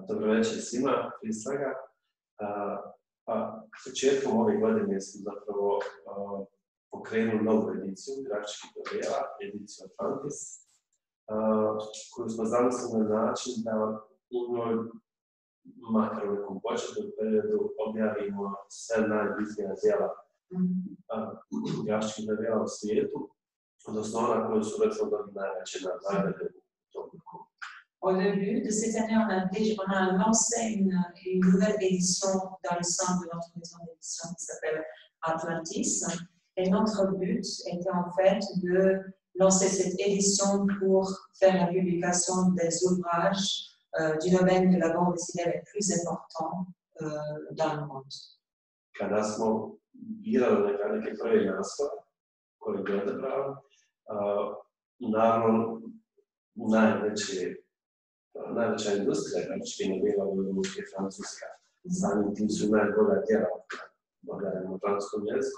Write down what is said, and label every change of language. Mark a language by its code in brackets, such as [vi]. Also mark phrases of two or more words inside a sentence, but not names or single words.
[bs] Dobro večer svima, prije svega. Početkom ove godine smo zapravo pokrenuli novu ediciju grafičkih novela, ediciju Atlantis, koju smo zamislili na način da u njoj, makar u nekom početnom periodu, objavimo sve najbitnija djela grafičkih novela u svijetu, odnosno ona koje su recimo dobili najveće nagrade u tom roku. [fr] Au début de cette année, on a lancé une nouvelle édition dans le sein de notre maison d'édition qui s'appelle Atlantis. Et notre but était en fait de lancer cette édition pour faire la publication des ouvrages du domaine de la bande dessinée les plus importants dans le monde. [bs] Kada smo birali neke prve naslove koje bi odabrali, naravno najveća industrija grafičkih novela u Evropi je Francuska. Samim tim su najbolja djela objavljena na francuskom jeziku.